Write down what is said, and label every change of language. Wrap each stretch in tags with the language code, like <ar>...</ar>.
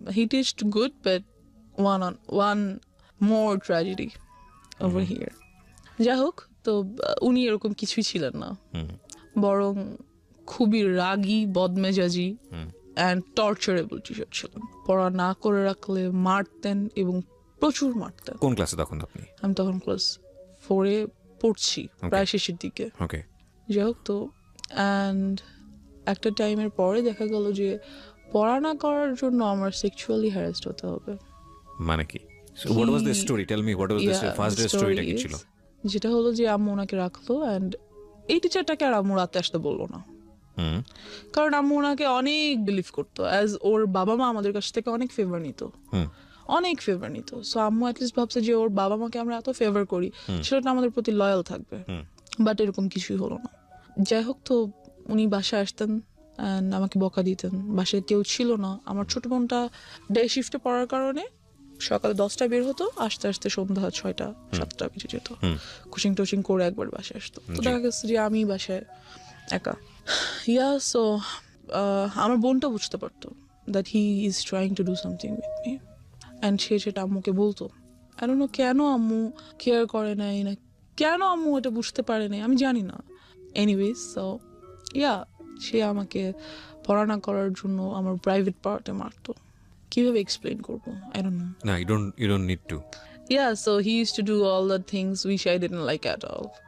<en>He teached good, but one more tragedy over here.</en> <bn>যাই হোক, তো উনি এরকম কিছুই ছিলেন না, বরং খুবই রাগী, বদমেজাজি অ্যান্ড টর্চারেবল টিচার ছিলেন। পড়া না করে রাখলে মারতেন, এবং প্রচুর মারতেন। কোন ক্লাসে তখন আপনি? আমি তখন ক্লাস 4-এ পড়ছি, প্রায় শেষের দিকে। ওকে। যাই হোক, তো অ্যান্ড একটা টাইমের পরে দেখা গেল যে পড়া না করার জন্য আমার সেক্সুয়ালি হ্যারাসড হতে হবে। মানে কি?</bn> <en>So what was the story? Tell me, what was the first day storyটা</en> <bn>কি ছিল? যেটা হলো যে আম্মু ওনাকে রাখলো, অ্যান্ড এই টিচারটাকে আর আম্মু রাতে আসতে বললো না, কারণ আম্মু ওনাকে অনেক বিলিভ করতো, অ্যাজ ওর বাবা মা আমাদের কাছ থেকে অনেক ফেভার নিত, অনেক ফেভার নিত। সো আম্মু অ্যাটলিস্ট ভাবছে যে ওর বাবা মাকে আমরা এত ফেভার করি, সেটা আমাদের প্রতি লয়াল থাকবে। বাট এরকম কিছুই হলো না। যাই হোক, তো উনি বাসায় আসতেন অ্যান্ড আমাকে বকা দিতেন। বাসায় কেউ ছিল না, আমার ছোট বোনটা ডে শিফটে পড়ার কারণে সকালে 10টায় বের হতো, আস্তে আস্তে সন্ধ্যা 6টা-7টা বেজে যেত। কোচিং টোচিং করে একবার বাসায় আসতো, তো দেখা গেছে যে আমি বাসায় একা। সো আমার বোনটা বুঝতে পারতো</bn> <en>that he is trying to do something with me,</en> <bn>and সে সেটা আম্মুকে বলতো।</bn> <en>I don't know</en> <bn>কেন আম্মু কেয়ার করে নাই, না কেন আম্মু এটা বুঝতে পারে নাই, আমি জানি না। এনিওয়েজ, সো সে আমাকে পড়া না করার জন্য আমার প্রাইভেট পার্টে মারতো। কিভাবে এক্সপ্লেইন করবো,</bn> <en>I don't know.</en> <bn>না,</bn> <en>you don't need to. So he used to do all the things which I didn't like at all.</en>